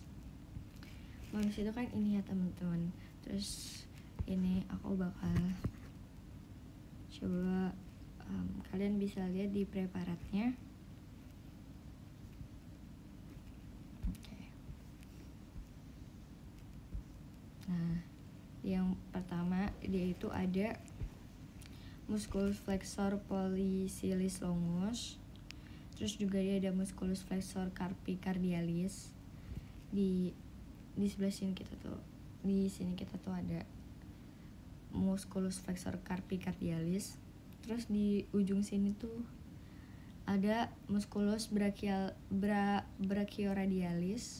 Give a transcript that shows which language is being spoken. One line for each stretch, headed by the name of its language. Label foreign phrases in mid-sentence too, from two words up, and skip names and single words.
Indonesian: Manus itu kan ini ya teman-teman. Terus ini aku bakal coba kalian bisa lihat di preparatnya. Nah, yang pertama dia itu ada
Latin: musculus flexor pollicis longus.
Indonesian: Terus juga dia ada
Latin: musculus flexor carpi cardialis.
Indonesian: Di sebelah sini kita tuh ada
Latin: musculus flexor carpi cardialis.
Indonesian: Terus di ujung sini tuh ada
Latin: musculus brachioradialis.